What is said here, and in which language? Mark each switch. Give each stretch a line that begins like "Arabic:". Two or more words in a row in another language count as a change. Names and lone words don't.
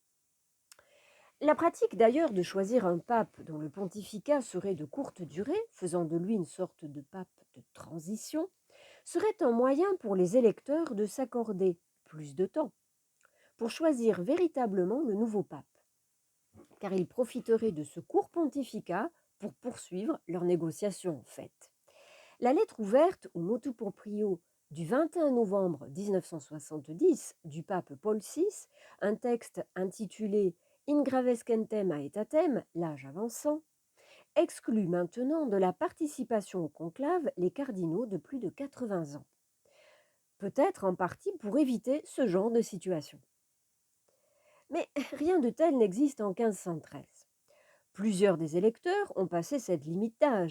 French: La pratique d'ailleurs de choisir un pape dont le pontificat serait de courte durée, faisant de lui une sorte de pape de transition, serait un moyen pour les électeurs de s'accorder plus de temps pour choisir véritablement le nouveau pape, car ils profiteraient de ce court pontificat pour poursuivre leurs négociations en fait. La lettre ouverte au motu proprio du 21 novembre 1970 du pape Paul VI, un texte intitulé In gravescentem aetatem, l'âge avançant, exclut maintenant de la participation au conclave les cardinaux de plus de 80 ans. Peut-être en partie pour éviter ce genre de situation. Mais rien de tel n'existe en 1513. Plusieurs des électeurs ont passé cette limite d'âge.